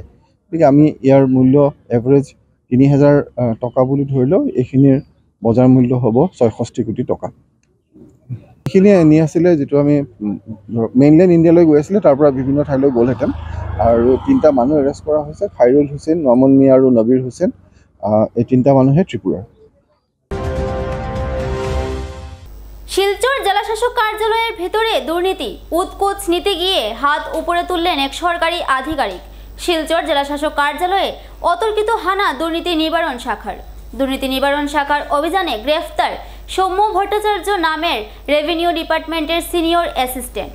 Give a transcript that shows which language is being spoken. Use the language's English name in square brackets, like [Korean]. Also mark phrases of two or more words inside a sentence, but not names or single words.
[Assamese] গতিকে আমি ইয়াৰ মূল্য এভাৰেজ ৩,০০০ টকা বুলি ধৰিলেও এইখিনিৰ বজাৰ মূল্য হ'ব ৬৬ কোটি টকা। এইখিনি নি আছিলে, যিটো আমি মেইনলেণ্ড ইণ্ডিয়ালৈ গৈ আছিলে, তাৰ পৰা বিভিন্ন ঠাইলৈ গ'লহেঁতেন। আৰু 3টা মানুহ এৰেষ্ট কৰা হৈছে, খাইৰুল হোসেন, মামুন মিয়া আৰু নবীৰ হোসেন। এই 3টা মানুহে ত্ৰিপুৰাৰ। [Bangla] শিলচর জেলাশাসক কার্যালয়ের ভেতরে দুর্নীতি উৎকোচ নিতে গিয়ে হাত উপরে তুললেন এক সরকারি আধিকারিক। শিলচর জেলাশাসক কার্যালয়ে অতর্কিত হানা দুর্নীতি নিবারণ শাখার অভিযানে গ্রেফতার সৌম্য ভট্টাচার্য নামের [English] revenue department's senior assistant.